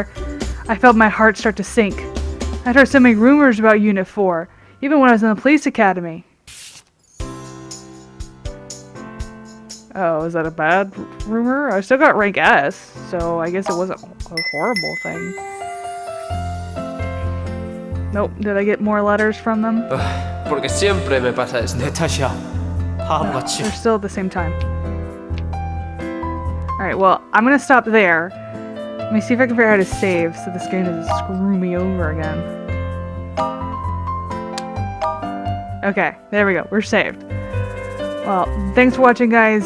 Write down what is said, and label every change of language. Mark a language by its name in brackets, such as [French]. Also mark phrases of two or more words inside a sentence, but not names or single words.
[English] I felt my heart start to sink. I'd heard so many rumors about Unit 4, even when I was in the police academy. Oh, is that a bad rumor? I still got rank S, so I guess it wasn't a horrible thing. Nope. Did I get more letters from them? [Spanish] Porque siempre me pasa esto. [Korean] 내 탓이야. 바보같이. [English] They're still at the same time. Alright, well, I'm gonna stop there. Let me see if I can figure out how to save so this game doesn't screw me over again. Okay, there we go. We're saved. Well, thanks for watching, guys.